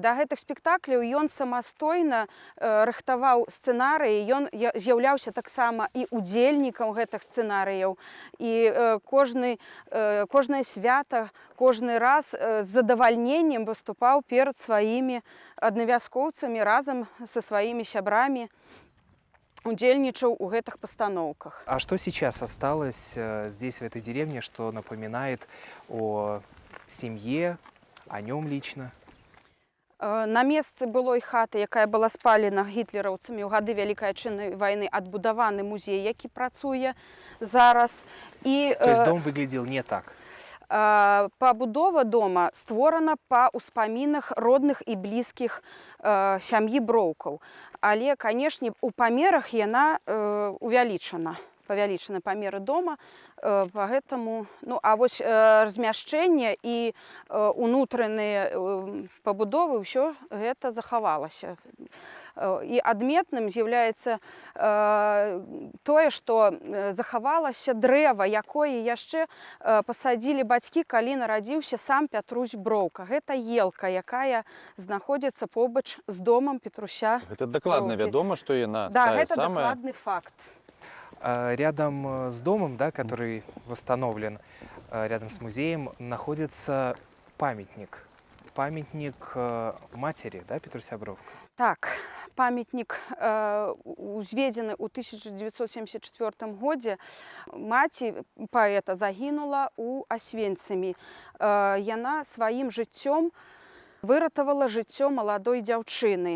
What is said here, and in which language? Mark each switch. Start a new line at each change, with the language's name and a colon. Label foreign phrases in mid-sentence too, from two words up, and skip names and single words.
Belarusian: Да гэтых спектакляў ён самастойна рыхтаваў сцэнарыі, ён з'яўляўся таксама і удзельнікам гэтых сцэнарыяў. І кожнае свята, кожны раз з задавальненнем выступаў перад сваімі аднавяскоўцамі разам са сваімі сябрамі. Удзельнічаў у гэтых пастаноўках.
Russian: А что сейчас осталось здесь, в этой деревне, что напоминает о семье, о нем лично?
Belarusian: На месцы былой хаты, якая была спалена гітлераўцамі ў гады Вялікай Айчыннай вайны, адбудаваны музей, які працуе зараз.
Russian: То есть дом выглядел не так?
Belarusian: Пабудова дома створана па ўспамінах родных і блізкіх сям'і Броўкаў. Але, канешне, у памерах яна увялічана. Павялічаны памеры дома, поэтому, ну, а вось размяшчэнне і унутраныя пабудовы, ўсё гэта захавалася. І адметным з'яўляецца тое, што захавалася дрэва, якое яшчэ пасадзілі бацькі, калі нарадзіўся сам Пятрусь Броўка. Гэта елка, якая знаходзіцца побач з домам Петруся Броўкі. Гэта дакладна вядома, што яна да, тая гэта самая? дакладны факт.
Russian: Рядом с домом, да, который восстановлен, рядом с музеем, находится памятник. Памятник матери, да, Петруся Броўка?
Belarusian: Так, памятник узведзены ў 1974 годзе. Маці паэта загінула ў Асвенцымі. Яна сваім жыццём выратавала жыццё маладой дзяўчыны.